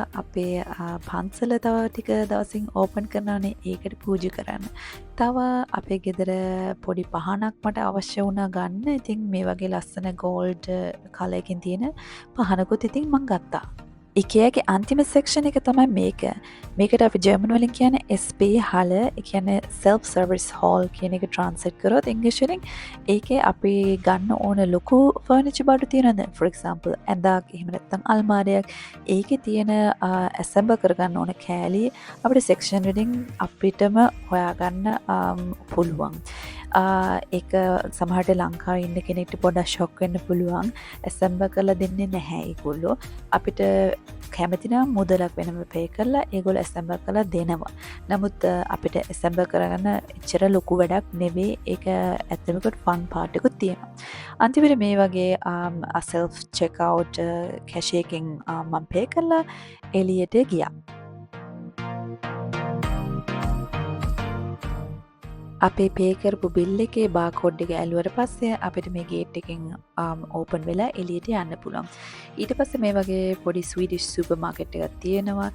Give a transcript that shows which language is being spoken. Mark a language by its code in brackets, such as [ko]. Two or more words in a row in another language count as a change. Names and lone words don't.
[si] අපේ පන්සල තව ටික දවසින් ඕපන් කරනවානේ, ඒකට පූජා කරන්න. තව අපේ ගෙදර පොඩි පහනක් මට අවශ්‍ය වුණා ගන්න. ඉතින් මේ වගේ ලස්සන [en] gold colour [si] එකකින් තියෙන පහනකුත් ඉතින් මම ගත්තා. IKEAගේ අන්තිම සෙක්ෂන් එක තමයි මේක. මේකට අපි ජර්මන් වලින් කියන්නේ SP හල, ඒ කියන්නේ [en] self service hall [si] කියන එක ට්‍රාන්ස්ලේට් කරොත් ඉංග්‍රීසි වලින් ඒකේ අපි ගන්න ඕන ලොකු ෆර්නිචර් බඩු තියෙනවද? [en] for example [si] ඇඳක්, එහෙම නැත්නම් අල්මාරියක්. ඒකේ තියෙන assemble කරගන්න ඕන කෑලි අපිට සෙක්ෂන් වලින් අපිටම හොයාගන්න පුළුවන්. ඒක සමහරට ලංකාවේ ඉන්න කෙනෙක්ට පොඩ්ඩක් ෂොක් වෙන්න පුළුවන්. assemble කරලා දෙන්නේ නැහැ ඒගොල්ලෝ. අපිට කැමති නම් මුදලක් වෙනම පේ කරලා ඒගොල්ලෝ assemble කරලා දෙනවා. නමුත් අපිට assemble කරගන්න එච්චර ලොකු වැඩක් නෙවෙයි. ඒක ඇත්තටම [en] fun part [si] එකක් තියෙනවා. අන්තිමට මේ වගේ [en] self check out [si] කැෂේ එකෙන් මම පේ කරලා එළියට ගියා. අපේ පේ කරපු බිල් එකේ බාකෝඩ් එක ඇල්ලුවට පස්සේ අපිට මේ ගේට් එකෙන් ඕපන් වෙලා එළියට යන්න පුළුවන්. ඊට පස්සේ මේ වගේ පොඩි [en] Swedish super market [si] එකක් තියෙනවා.